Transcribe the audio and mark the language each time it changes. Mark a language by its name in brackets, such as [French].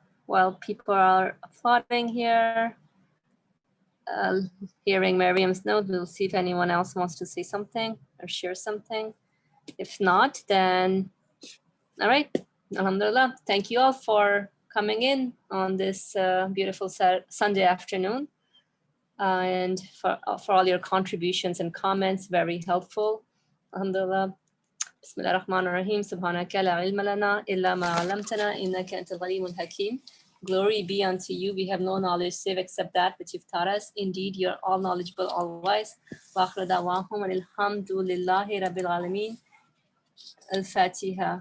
[English] while people are applauding here, hearing Miriam's note, we'll see if anyone else wants to say something or share something. If not, then all right. Alhamdulillah. Thank you all for coming in on this beautiful Sunday afternoon, and for all your contributions and comments. Very helpful. Alhamdulillah. [Arabic] بسم الله الرحمن الرحيم سبحانك لا علم لنا إلا ما علمتنا إنك أنت العليم الحكيم. [English] Glory be unto you. We have no knowledge save except that which you've taught us. Indeed, you are all knowledgeable, all wise. [Arabic] وآخر دعواهم أن الحمد لله رب العالمين. Al-Fatiha.